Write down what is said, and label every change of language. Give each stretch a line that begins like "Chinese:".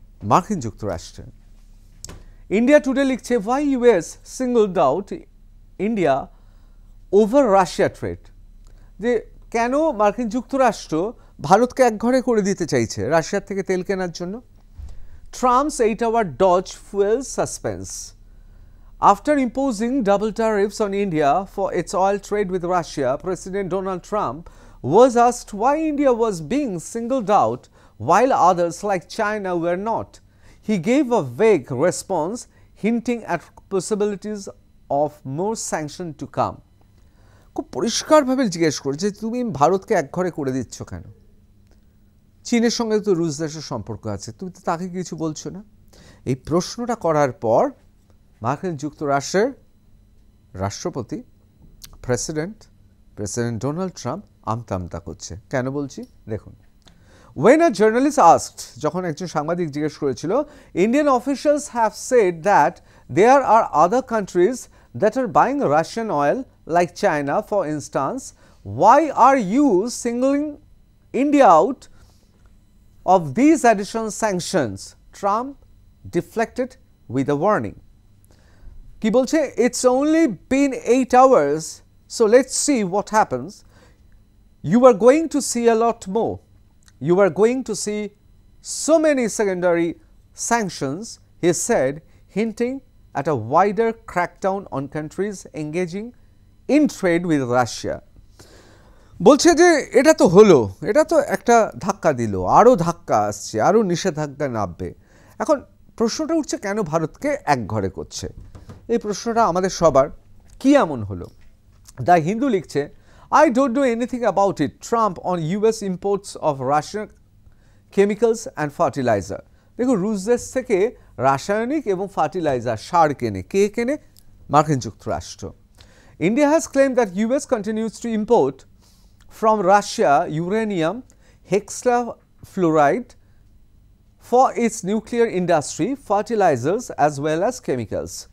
Bangla: মার্কিন যুক্তরাষ্ট্রের। India today লিখছে,
English: why US singled out India over Russia threat.
Bangla: যে কেন মার্কিন যুক্তরাষ্ট্র ভারতকে একঘরে করে দিতে চাইছে রাশিয়ার থেকে তেল কেনার জন্য।
English: Trump's 8-hour dodge fuels suspense. After imposing double tariffs on India for its oil trade with Russia, President Donald Trump was asked why India was being singled out while others like China were not. He gave a vague response, hinting at possibilities of more sanction to come.
Bangla: খুব পরিষ্কারভাবে জিজ্ঞেস করেছে তুমি ভারতকে একঘরে করে দিচ্ছ কেন? চীনের সঙ্গে তো রুশ দেশের সম্পর্ক আছে, তুমি তো তাকে কিছু বলছো না। এই প্রশ্নটা করার পর মার্কিন যুক্তরাষ্ট্রের রাষ্ট্রপতি প্রেসিডেন্ট ডোনাল্ড ট্রাম্প আমতা আমতা করছে। কেন বলছি দেখুন।
English: When a journalist asked,
Bangla: যখন একজন সাংবাদিক জিজ্ঞেস করেছিল,
English: Indian officials have said that there are other countries that are buying Russian oil like China for instance, why are you singling India out of these additional sanctions? Trump deflected with a warning.
Bangla: কি বলছে,
English: it's only been 8 hours, so let's see what happens. You are going to see a lot more. You are going to see so many secondary sanctions, he said, hinting at a wider crackdown on countries engaging in trade with Russia.
Bangla: বলছে যে এটা তো হলো, এটা তো একটা ধাক্কা দিল, আরও ধাক্কা আসছে, আরও নিষেধাজ্ঞা নামবে। এখন প্রশ্নটা উঠছে কেন ভারতকে একঘরে করছে? এই প্রশ্নটা আমাদের সবার, কি এমন হলো?
English: the Hindu
Bangla: লিখছে,
English: I don't know anything about it. Trump on US imports of Russian chemicals and fertilizer.
Bangla: দেখো রুশ দেশ থেকে রাসায়নিক এবং ফার্টিলাইজার সার কেনে, কে কেনে? মার্কিন যুক্তরাষ্ট্র।
English: India has claimed that US continues to import from Russia uranium hexafluoride for its nuclear industry, fertilizers as well as chemicals.